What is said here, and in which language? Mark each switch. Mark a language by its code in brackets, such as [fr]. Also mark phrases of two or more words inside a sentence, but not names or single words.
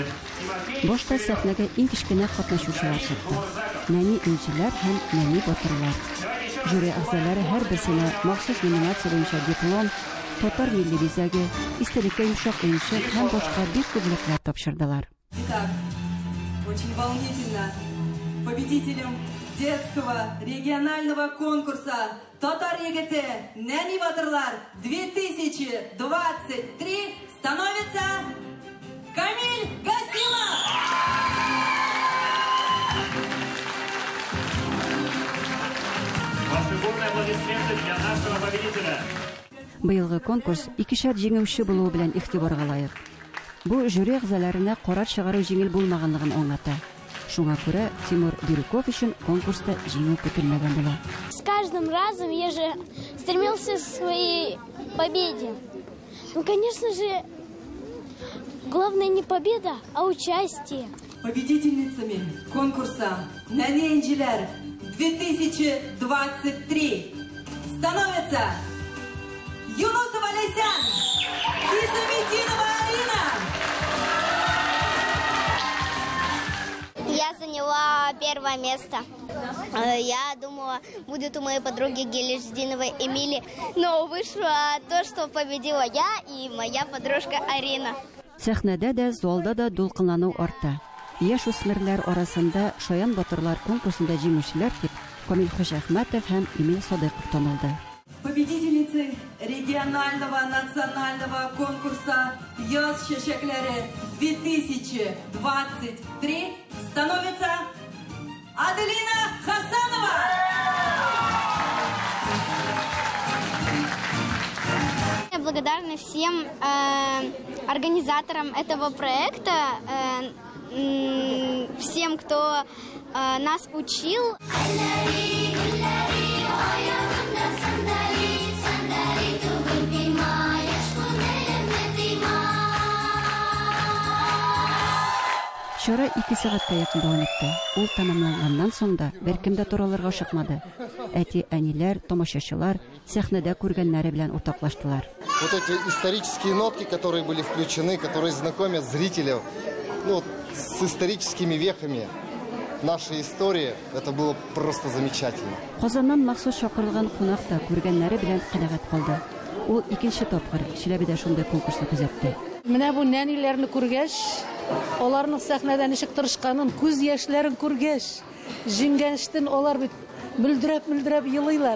[tt] Башта сәхнәгә иң кечкенә катнашучылар чыкты. Нәни инҗиләр һәм нәни батырлар. Жюри әгъзалары һәр берсенә махсус номинация буенча диплом, татар милли бизәге, истәлеккә йомшак уенчык һәм башка бик күп бүләкләр тапшырдылар. [ru] Итак, очень волнительно. Победителем детского регионального конкурса «Татар егете Нәни батырлар 2023» становится Камиль Гасимов! Ваши бурные аплодисменты для нашего победителя. [tt] Быелгы конкурс икешәр җиңүче булуы белән игътибарга лаек. Бу жюри әгъзаларына карар чыгару җиңел булмаганлыгын аңлата. Шуңа күрә Тимур Бирюков өчен конкурста җиңү көтелмәгән була. [ru] С каждым разом я же стремился к своей победе. Ну, конечно же, главное не победа, а участие. Победительницами конкурса «Нәни инҗиләр 2023» становятся Юнусова Лейсан и Самединова Арина. Я заняла первое место. Я думала, будет у моей подруги Гележдиновой Эмили, но вышло то, что победила я и моя подружка Арина. [tt] Сәхнәдә дә, залда да дулкынлану арта. Яшүсмерләр арасында Шаян батырлар конкурсында җиңүчеләр дип Камил Хожахмәтов һәм Эмил Садыйков танылды. [ru] Победительницы регионального национального конкурса «Яз чәчәкләре 2023» становится Аделина Хасанова. Я благодарна всем организаторам этого проекта, всем, кто нас учил. [tt] Чара 2 сәгатькә якын дәвам итте. Ул тәмамланганнан соң да беркем дә тораларга ашыкмады. Әти, әниләр, тамашачылар сәхнәдә күргәннәре белән уртаклаштылар. [ru] Вот эти исторические нотки, которые были включены, которые знакомят зрителей, с историческими вехами нашей истории, это было просто замечательно. [tt] Казаннан махсус чакырылган кунак та күргәннәре белән канәгать калды. Ул икенче тапкыр Чиләбедә шундый конкурсны күзәтте. Менә бу нәниләрне күргәч, аларның сәхнәдә ничек тырышканын, күз яшьләрен күргәч, җиңгәнчтен алар бит мөлдерәп елыйлар.